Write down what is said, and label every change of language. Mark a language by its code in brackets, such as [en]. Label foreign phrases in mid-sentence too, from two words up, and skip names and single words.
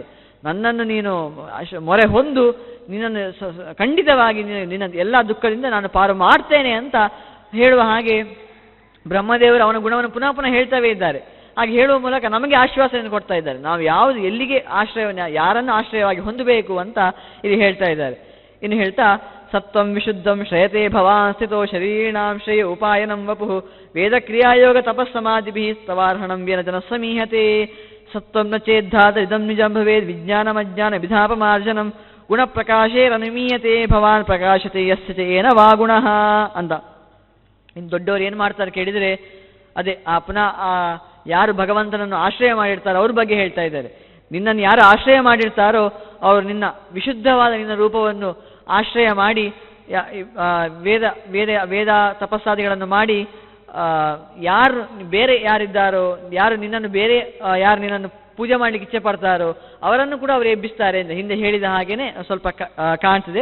[kn] ನನ್ನನ್ನು ನೀನು ಮೊರೆ ಹೊಂದು ನಿನ್ನನ್ನು ಖಂಡಿತವಾಗಿ ನಿನ್ನ ಎಲ್ಲ ದುಃಖದಿಂದ ನಾನು ಪಾರು ಮಾಡ್ತೇನೆ ಅಂತ ಹೇಳುವ ಹಾಗೆ ಬ್ರಹ್ಮದೇವರು ಅವನ ಗುಣವನ್ನು ಪುನಃ ಪುನಃ ಹೇಳ್ತವೇ ಇದ್ದಾರೆ. ಹಾಗೆ ಹೇಳುವ ಮೂಲಕ ನಮಗೆ ಆಶ್ವಾಸನೆಯನ್ನು ಕೊಡ್ತಾ ಇದ್ದಾರೆ. ನಾವು ಯಾವುದು ಎಲ್ಲಿಗೆ ಆಶ್ರಯವನ್ನು ಯಾರನ್ನು ಆಶ್ರಯವಾಗಿ ಹೊಂದಬೇಕು ಅಂತ ಇಲ್ಲಿ ಹೇಳ್ತಾ ಇದ್ದಾರೆ. ಇನ್ನು ಹೇಳ್ತಾ, [sa] सत्वं विशुद्धं श्रेयते भवान् स्थितो शरीरां श्रेय उपायनं वपुः वेद क्रियायोग तपस्समाधिभिः स्तवार्हणं व्यनजन समीहते सत्वं न चेद्धात इदं निजं भवेद् विज्ञानमज्ञान विधापमार्जनं गुण प्रकाशेरनुमीयते भवान् प्रकाशते यस्य च एन वा गुणः ಅಂತ. [kn] ಇನ್ನು ದೊಡ್ಡವರು ಏನು ಮಾಡ್ತಾರೆ ಕೇಳಿದರೆ, ಅದೇ ಪುನಃ ಯಾರು ಭಗವಂತನನ್ನು ಆಶ್ರಯ ಮಾಡಿರ್ತಾರೋ ಅವ್ರ ಬಗ್ಗೆ ಹೇಳ್ತಾ ಇದ್ದಾರೆ. ನಿನ್ನನ್ನು ಯಾರು ಆಶ್ರಯ ಮಾಡಿರ್ತಾರೋ ಅವರು ನಿನ್ನ ವಿಶುದ್ಧವಾದ ನಿನ್ನ ರೂಪವನ್ನು ಆಶ್ರಯ ಮಾಡಿ ವೇದ ತಪಸ್ಸಾದಿಗಳನ್ನು ಮಾಡಿ ಯಾರು ಬೇರೆ ಯಾರಿದ್ದಾರೋ, ಯಾರು ನಿನ್ನನ್ನು ಪೂಜೆ ಮಾಡಲಿಕ್ಕೆ ಇಚ್ಛೆ ಪಡ್ತಾರೋ ಅವರನ್ನು ಕೂಡ ಅವರು ಎಬ್ಬಿಸ್ತಾರೆ ಅಂತ ಹಿಂದೆ ಹೇಳಿದ ಹಾಗೇನೆ ಸ್ವಲ್ಪ ಕಾಣ್ತದೆ.